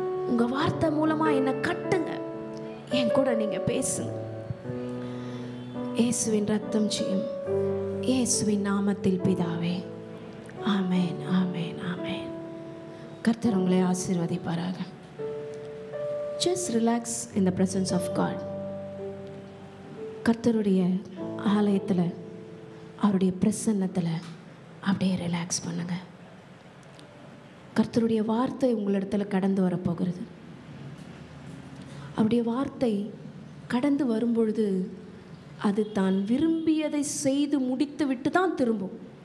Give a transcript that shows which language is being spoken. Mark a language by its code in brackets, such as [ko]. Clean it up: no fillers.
[ta] உங்க வார்த்தை மூலமா என்னை கட்டுங்க, என் கூட நீங்க பேசுங்க. இயேசுவின் ரத்தம் செய்யும் இயேசுவின் நாமத்தில் பிதாவே, ஆமென், ஆமென், ஆமென். கர்த்தர் உங்களை ஆசீர்வதிப்பாராக. [en] Just relax in the presence of God. [ta] கர்த்தருடைய ஆலயத்தில் அவருடைய பிரசன்னத்தில் அப்படியே ரிலாக்ஸ் பண்ணுங்க. கர்த்தருடைய வார்த்தை உங்களிடத்தில் கடந்து வரப்போகிறது. அவருடைய வார்த்தை கடந்து வரும்பொழுது அது தான் விரும்பியதை செய்து முடித்து விட்டு தான் திரும்பும்.